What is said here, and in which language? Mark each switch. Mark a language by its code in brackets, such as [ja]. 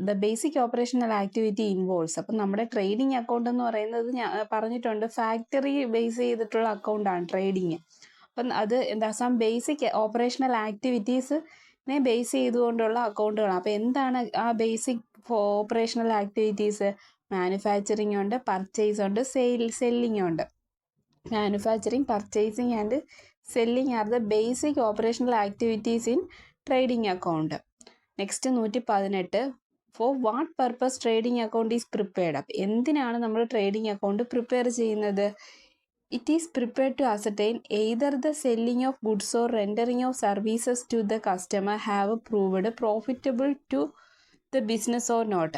[en] The basic operational activity involves. [ml] അപ്പം നമ്മുടെ trading account എന്ന് പറയുന്നത് ഞാൻ പറഞ്ഞിട്ടുണ്ട്, ഫാക്ടറി ബേസ് ചെയ്തിട്ടുള്ള അക്കൗണ്ടാണ് ട്രേഡിങ്. അപ്പം അത് എന്താ, സം ബേസിക് ഓപ്പറേഷണൽ ആക്ടിവിറ്റീസിനെ ബേസ് ചെയ്തുകൊണ്ടുള്ള അക്കൗണ്ടുകളാണ്. അപ്പം എന്താണ് ആ ബേസിക് ഓപ്പറേഷണൽ ആക്ടിവിറ്റീസ്? മാനുഫാക്ചറിങ് ഉണ്ട്, പർച്ചേസ് ഉണ്ട്, സെല്ലിംഗ് ഉണ്ട്. [en] Manufacturing, purchasing and selling are the basic operational activities in trading account. Next 118. For what purpose trading account is prepared? [ml] എന്തിനാണ് നമ്മൾ ട്രേഡിംഗ് അക്കൗണ്ട് പ്രിപ്പയർ ചെയ്യുന്നത്? [en] It is prepared to ascertain either the selling of goods or rendering of services to the customer have proved profitable to the business or not.